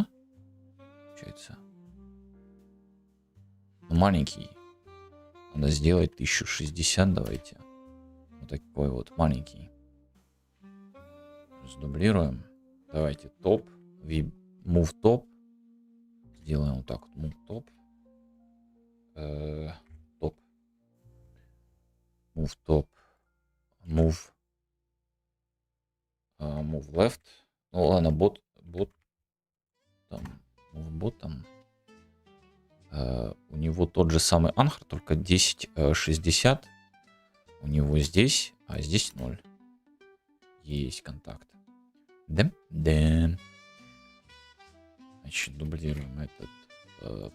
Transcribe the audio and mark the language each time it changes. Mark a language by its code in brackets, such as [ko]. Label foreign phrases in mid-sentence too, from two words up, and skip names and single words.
[ru] Получается. Ну, маленький. Надо сделать 1060, давайте. Вот такой вот маленький. Сдублируем. Давайте топ. [en] Move top. [ru] Сделаем вот так вот. [en] Move top. Top. Move top. Move. Move left. [ru] Ну ладно, бот там. [en] Move bottom. [ru] У него тот же самый анхор, только 1060. У него здесь, а здесь 0. Есть контакт. Да? Да. Значит, дублируем этот.